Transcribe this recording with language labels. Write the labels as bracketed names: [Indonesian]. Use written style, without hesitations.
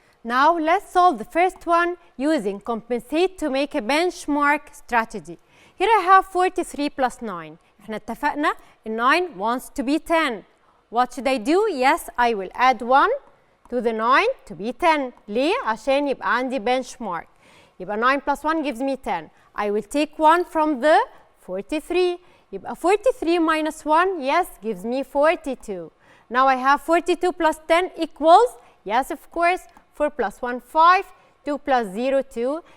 [English] Now let's solve the first one using compensate to make a benchmark strategy. Here I have 43 plus 9. [Arabic] احنا اتفقنا [English] 9 wants to be 10. What should I do? Yes, I will add 1 to the 9 to be 10. [Arabic] ليه؟ عشان يبقى عندي benchmark. يبقى [English] 9 plus 1 gives me 10. I will take 1 from the 43. [Arabic] يبقى [English] 43 minus 1, yes, gives me 42. Now I have 42 plus 10 equals, yes, of course, 4 plus 1, 5, 2 plus 0, 2.